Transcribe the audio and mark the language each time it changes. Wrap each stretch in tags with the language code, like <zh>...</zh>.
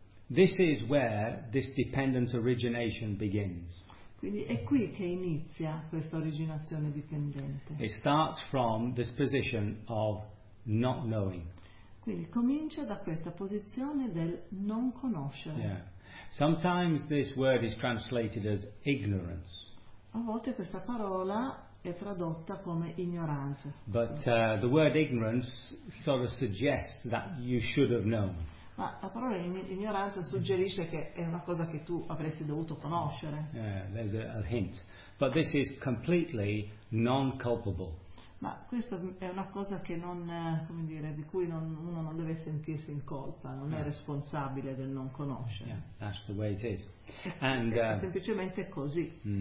<en>This is where this dependence origination begins.</en> <it>Quindi è qui che inizia questa originazione dipendente.</it> <en>It starts from this position of not knowing.</en> <it>Quindi comincia da questa posizione del non conoscere.</it> <en>Yeah. Sometimes this word is translated as ignorance.</en> <it>A volte questa parola è tradotta come ignoranza.</it> <en>But the word ignorance sort of suggests that you should have known.</en> <it>Ma la parola ignoranza suggerisce che è una cosa che tu avresti dovuto conoscere.</it> <en>Yeah, there's a hint. But this is completely non-culpable.</en> <it>Ma questa è una cosa che non, come dire, di cui non, uno non deve sentirsi in colpa, non è responsabile del non conoscere.</it> <en>Yeah, that's the way it is.</en> <it>And, è semplicemente così.</it>